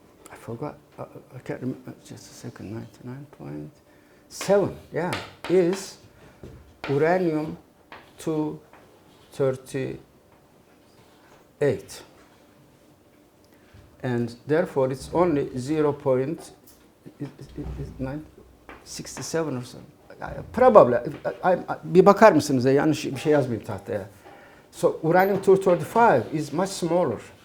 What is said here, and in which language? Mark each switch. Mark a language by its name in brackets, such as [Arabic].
[English] I forgot, I can't remember, just a second, 99.7, yeah, is uranium 238. And therefore it's only 0.67 or so. Probably. [Turkish] Bir bakar mısınız ya, yanlış bir şey yazmayayım tahtaya. [English] So uranium 235 is much smaller.